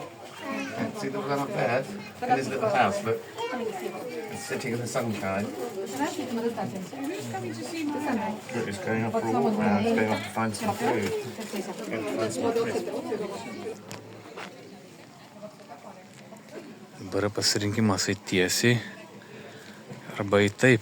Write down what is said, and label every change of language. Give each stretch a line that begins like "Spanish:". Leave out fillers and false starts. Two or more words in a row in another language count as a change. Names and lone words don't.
English: See the one up there in this little house, look. It's sitting in the sunshine. It's going off for a walk now. It's going off to find some food. Going to find some food.
Lithuanian: Dabar yra pasirinkimas eiti tiesiai arba eiti taip.